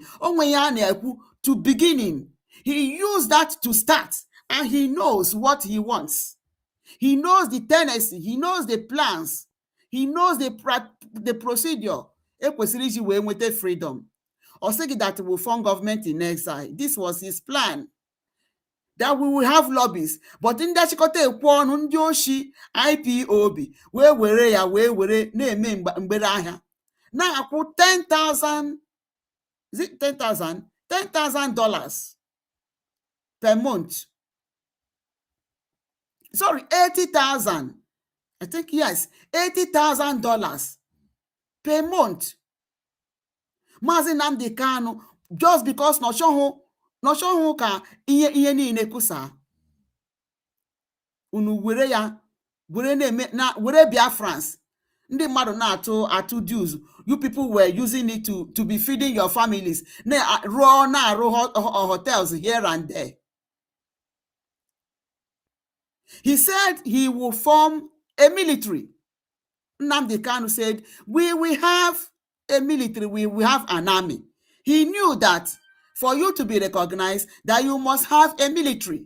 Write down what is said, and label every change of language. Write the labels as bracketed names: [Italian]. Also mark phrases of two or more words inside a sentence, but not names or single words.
[English] To beginning, he used that to start, and he knows what he wants. He knows the tendency. He knows the plans. He knows the procedure. With freedom. Or say that we will form government in exile. This was his plan. That we will have lobbies. But in that Sokoto [Igbo] ekwu ndị oshi IPOB wee were na-eme mgbere ahịa na-akwụ $10,000 [English] per month. Sorry, 80,000. I think, yes, $80,000 per month. [Igbo] Mazi Nnamdi Kanu, [English] just because [Igbo] n'ọchọghụ ka ihe niile kwụsa. Unu were ya were Biafrans. Ndị mmadụ na-atụ dues. [English] You people were using it to be feeding your families. Na-arụ hotels here and there. He said he will form a military. Nnamdi Kanu said, we will have a military, we will have an army. He knew that for you to be recognized, that you must have a military.